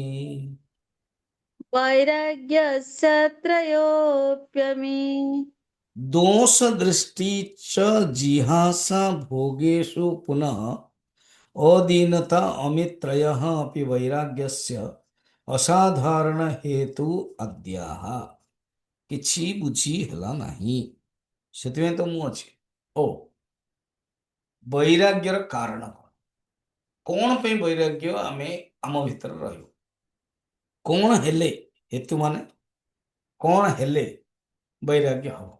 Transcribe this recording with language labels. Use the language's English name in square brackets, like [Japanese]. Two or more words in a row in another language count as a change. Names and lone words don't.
[Sanskrit] वैराग्यस्य त्रयोप्यमी दोष दृष्टि च जिहासा भोगेषु पुनः अदीनता अमित्रयः अपि वैराग्यस्य असाधारण हेतु अद्याः। [Odia] କିଛି ବୁଝି ହେଲା ନାହିଁ, ସେଥିପାଇଁ ତ ମୁଁ ଅଛି। ଓ, ବୈରାଗ୍ୟର କାରଣ କଣ? କଣ ପାଇଁ ବୈରାଗ୍ୟ ଆମେ ଆମ ଭିତରେ ରହିବ? କଣ ହେଲେ, ହେତୁ ମାନେ କଣ ହେଲେ ବୈରାଗ୍ୟ ହବ?